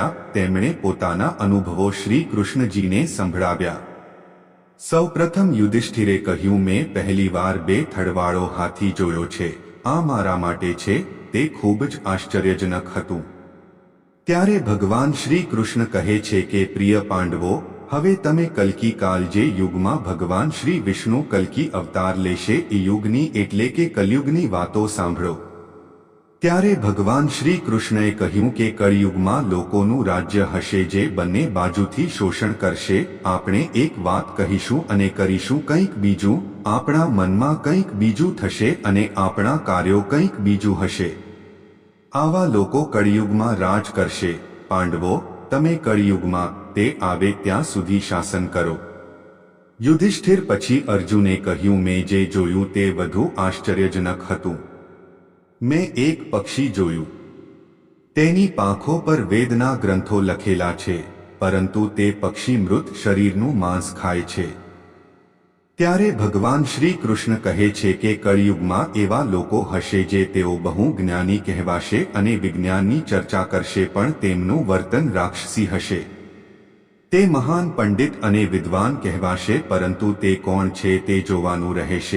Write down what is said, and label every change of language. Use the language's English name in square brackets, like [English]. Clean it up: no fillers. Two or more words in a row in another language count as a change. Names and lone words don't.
[Gujarati] તેમણે પોતાના અનુભવો શ્રી કૃષ્ણજીને સંભળાવ્યા। સૌ પ્રથમ યુધિષ્ઠિરે કહ્યું, મેં પહેલી વાર 2 થડવાળો હાથી જોયો છે। આ મારા માટે છે। તે ખૂબ જ આશ્ચર્યજનક હતું। ત્યારે ભગવાન શ્રી કૃષ્ણ કહે છે કે પ્રિય પાંડવો, હવે તમે કલ્કી કાળ જે યુગમાં ભગવાન શ્રી વિષ્ણુ કલ્કી અવતાર લેશે એ યુગની એટલે કે કલિયુગની વાતો સાંભળો। ત્યારે ભગવાન શ્રી કૃષ્ણએ કહ્યું કે કલિયુગમાં લોકોનું રાજ્ય હશે જે બંને બાજુથી શોષણ કરશે। આપણે એક વાત કહીશું અને કરીશું કંઈક બીજું। આપણા મનમાં કંઈક બીજું થશે અને આપણા કાર્યો કંઈક બીજું હશે। આવા લોકો કલિયુગમાં રાજ કરશે। પાંડવો, તમે કલિયુગમાં તે આવે ત્યાં સુધી શાસન કરો। યુધિષ્ઠિર પછી અર્જુને કહ્યું, મેં જે જોયું તે વધુ આશ્ચર્યજનક હતું। મેં એક પક્ષી જોયું। તેની પાંખો પર વેદના ગ્રંથો લખેલા છે, પરંતુ તે પક્ષી મૃત શરીરનું માંસ ખાય છે। ત્યારે ભગવાન શ્રી કૃષ્ણ કહે છે કે કળિયુગમાં એવા લોકો હશે જે તેઓ બહુ જ્ઞાની કહેવાશે અને વિજ્ઞાનની ચર્ચા કરશે પણ તેમનું વર્તન રાક્ષસી હશે. તે મહાન પંડિત અને વિદ્વાન કહેવાશે પરંતુ તે કોણ છે તે જોવાનું રહેશે.